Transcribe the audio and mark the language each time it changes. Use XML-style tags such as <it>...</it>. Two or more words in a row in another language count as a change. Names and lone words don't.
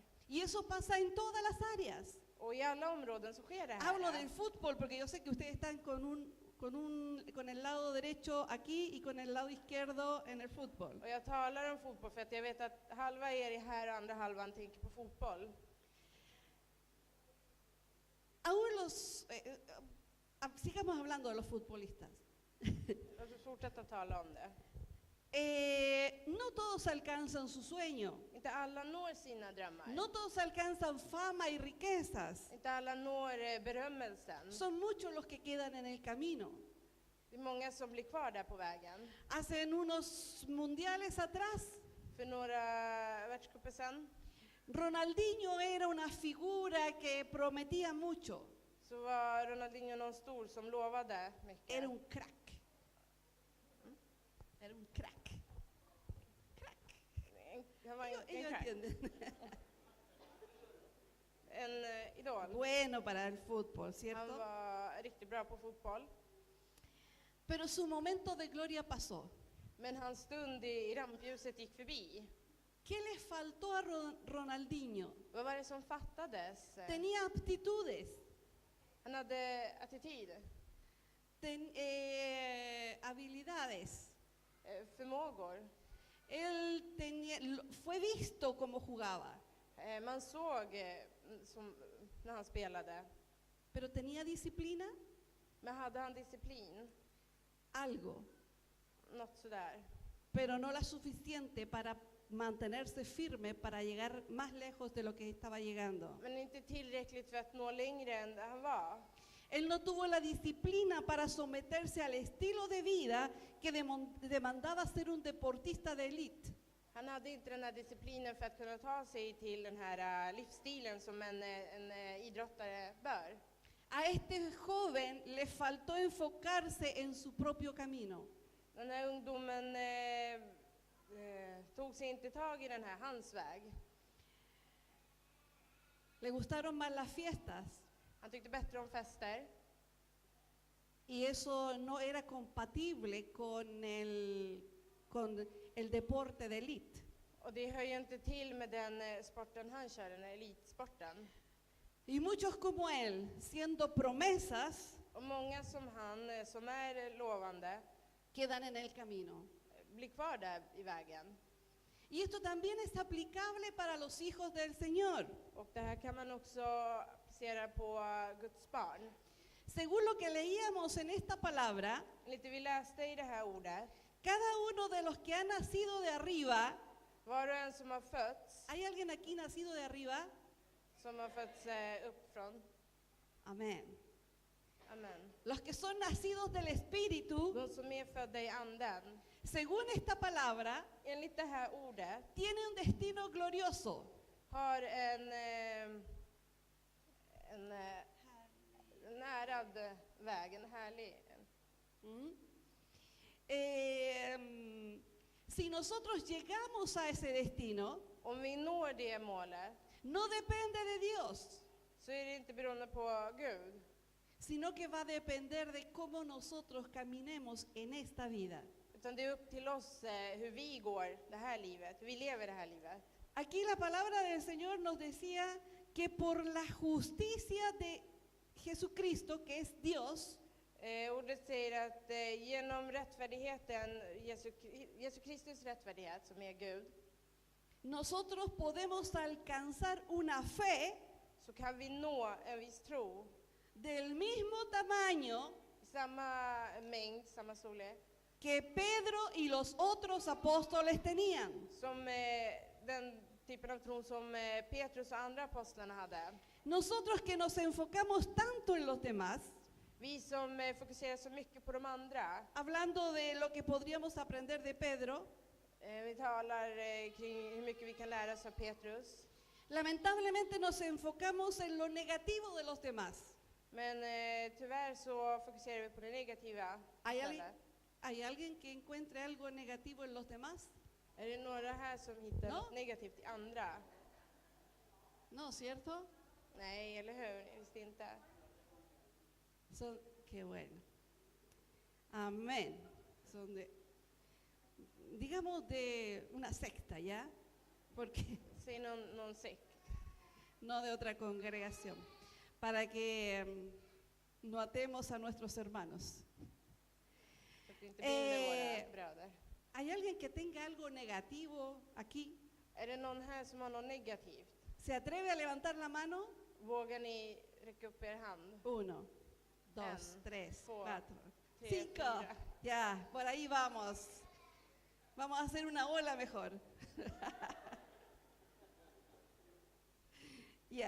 <es>Y eso pasa en todas las áreas.</es> <sv>Och i alla områden så sker det här.</sv> <es>Hablo del fútbol porque yo sé que ustedes están con el lado derecho aquí y con el lado izquierdo en el fútbol.</es> <sv>Och jag talar om fotboll för att jag vet att halva er är här och andra halvan tänker på fotboll.</sv> <es>Aún sigamos hablando de los futbolistas.</es> <sv>Låt oss fortsätta tala om det.</sv> <es>No todos alcanzan su sueño.</es> <sv>Inte alla når sina drömmar.</sv> <es>No todos alcanzan fama y riquezas.</es> <sv>Inte alla når berömmelsen.</sv> <es>Son muchos los que quedan en el camino.</es> <sv>Det är många som blir kvar där på vägen.</sv> <es>Hace unos mundiales atrás,</es> <sv>För några världscuper sen</sv> <es>Ronaldinho era una figura que prometía mucho.</es> <sv>så var Ronaldinho någon stor som lovade mycket.</sv> <es>Era un crack. Era un crack.</es> <sv>Crack. Han var en</sv> <es>Ellos</es> <sv>crack.</sv> <es>entienden.</es> <sv>En idol.</sv> <es>Bueno para el fútbol,</es> <sv>Han</sv> <es>¿cierto?</es> <sv>var riktigt bra på fotboll.</sv> <es>Pero su momento de gloria pasó.</es> <sv>Men hans stund i rampljuset gick förbi.</sv> <es>¿Qué le faltó a Ronaldinho?</es> <sv>Vad var det som fattades?</sv> <es>Tenía aptitudes,</es> <sv>Han hade attityd,</sv> <es>habilidades.</es> <sv>förmågor.</sv> <es>Él fue visto como jugaba,</es> <sv>Man såg som, när han spelade.</sv> <es>pero tenía disciplina,</es> <sv>Men hade han disciplin?</sv> <es>algo,</es> <sv>Något sådär.</sv> <es>pero no la suficiente para mantenerse firme para llegar más lejos de lo que estaba llegando.</es> <sv>Men inte tillräckligt för att nå längre än där han var.</sv> <es>Él no tuvo la disciplina para someterse al estilo de vida que demandaba ser un deportista de élite.</es> <sv>Han hade inte den här disciplinen för att kunna ta sig till den här livsstilen som en idrottare bör.</sv> <es>A este joven le faltó enfocarse en su propio camino.</es> <sv>Den här ungdomen tog sig inte tag i den här hans väg.</sv> <es>Le gustaron más las fiestas</es> <sv>Han tyckte bättre om fester.</sv> <es>y eso no era compatible con el deporte de élite.</es> <sv>Och det hör ju inte till med den sporten han kör, den här elitsporten.</sv> <es>Y muchos como él, siendo promesas,</es> <sv>Och många som han, som är lovande,</sv> <es>quedan en el camino.</es> <sv>blir kvar där i vägen.</sv> <es>Y esto también es aplicable para los hijos del Señor.</es> <sv>Och det här kan man också applicera på Guds barn.</sv> <es>Según lo que leíamos en esta palabra,</es> <sv>Lite vi läste i det här ordet.</sv> <es>cada uno de los que ha nacido de arriba,</es> <sv>Var och en som har fötts,</sv> <es>¿hay alguien aquí nacido de arriba?</es> <sv>uppifrån.</sv> <es>Amén.</es> <sv>Amen.</sv> <es>Los que son nacidos del Espíritu,</es> <sv>De som är födda i anden.</sv> <es>según esta palabra,</es> <sv>Enligt det här ordet</sv> <es>tiene un destino glorioso.</es> <sv>har en ärad väg, en härlig. ¿Mm?</sv> <es>Si nosotros llegamos a ese destino,</es> <sv>Om vi når det målet</sv> <es>no depende de Dios,</es> <sv>så är det inte beroende på Gud.</sv> <es>sino que va a depender de cómo nosotros caminemos en esta vida.</es> <sv>Utan det är upp till oss hur vi går det här livet, hur vi lever det här livet.</sv> <es>Aquí la palabra del Señor nos decía que por la justicia de Jesucristo, que es Dios,</es> <sv>Ordet säger att genom rättfärdigheten, Jesu Kristus rättfärdighet som är Gud,</sv> <es>nosotros podemos alcanzar una fe</es> <sv>så kan vi nå en viss tro</sv> <es>del mismo tamaño</es> <sv>i samma mängd, samma storlek,</sv> <es>que Pedro y los otros apóstoles tenían.</es> <sv>som den typen av tron som Petrus och andra apostlarna hade.</sv> <es>Nosotros que nos enfocamos tanto en los demás,</es> <sv>Vi som fokuserar så mycket på de andra,</sv> <es>hablando de lo que podríamos aprender de Pedro,</es> <sv>vi talar kring hur mycket vi kan lära oss av Petrus,</sv> <es>lamentablemente nos enfocamos en lo negativo de los demás.</es> <sv>men tyvärr så fokuserar vi på det negativa istället.</sv> <es>¿Hay alguien que encuentre algo negativo en los demás?</es> <sv>Är det några här som hittar</sv> <es>No.</es> <sv>något negativt i andra?</sv> <es>No, ¿cierto?</es> <sv>Nej, eller hur? Visst inte.</sv> <es>Qué bueno. Amén. Son digamos de una secta, ¿ya? Porque</es> <sv>Säg någon sekt.</sv> <es>no de otra congregación, para que no atemos a nuestros hermanos.</es> <sv>Så att vi inte binder våra bröder.</sv> <es>¿Hay alguien que tenga algo negativo aquí?</es> <sv>Är det någon här som har något negativt?</sv> <es>¿Se atreve a levantar la mano?</es> <sv>Vågar ni räcka upp er hand?</sv> <es>1, 2,</es> <sv>En,</sv> <es>3,</es> <sv>två,</sv> <es>4,</es> <sv>tre,</sv> <es>5.</es> <sv>fyra.</sv> <es>Ya, por ahí vamos. Vamos a hacer una ola mejor. Ya.</es>